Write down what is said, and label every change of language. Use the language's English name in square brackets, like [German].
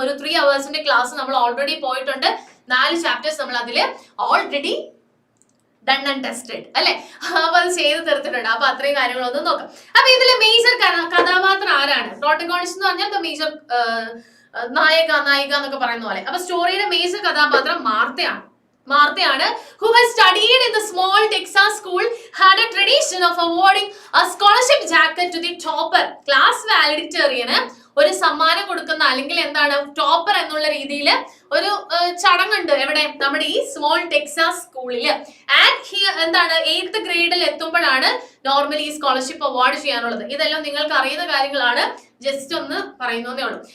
[Malayalam] ഒരു 3 hours class നമ്മൾ already പോയിട്ടുണ്ട്. 4 ചാപ്റ്റേഴ്സ് നമ്മൾ അതില് ഓൾറെഡി ഡൺ ആൻഡ് ടെസ്റ്റഡ് അല്ലെ? അപ്പൊ അത് ചെയ്ത് തീർത്തിട്ടുണ്ട്. അപ്പൊ അത്രയും കാര്യങ്ങളൊന്നും നോക്കാം. അപ്പൊ ഇതിലെ മേജർ കഥാപാത്രം ആരാണ്? പ്രോട്ടഗോണിസ്റ്റ് എന്ന് പറഞ്ഞാൽ മേജർ നായിക എന്നൊക്കെ പറയുന്ന പോലെ. അപ്പൊ സ്റ്റോറിയുടെ മേജർ കഥാപാത്രം മാർത്തയാണ്. [English] Who has studied in the small Texas school, had a tradition of awarding a scholarship jacket to the topper. [Malayalam] Class valedictorian ഒരു സമ്മാനം കൊടുക്കുന്ന, അല്ലെങ്കിൽ എന്താണ് ടോപ്പർ എന്നുള്ള രീതിയിൽ ഒരു ചടങ്ങുണ്ട് എവിടെ? നമ്മുടെ ഈ സ്മോൾ ടെക്സാസ് സ്കൂളില്. ആൻഡ് എന്താണ് 8th ഗ്രേഡിൽ എത്തുമ്പോഴാണ് നോർമലി ഈ സ്കോളർഷിപ്പ് അവാർഡ് ചെയ്യാനുള്ളത്. ഇതെല്ലാം നിങ്ങൾക്ക് അറിയുന്ന കാര്യങ്ങളാണ്, ജസ്റ്റ് ഒന്ന് പറയുന്നതേ ഉള്ളൂ.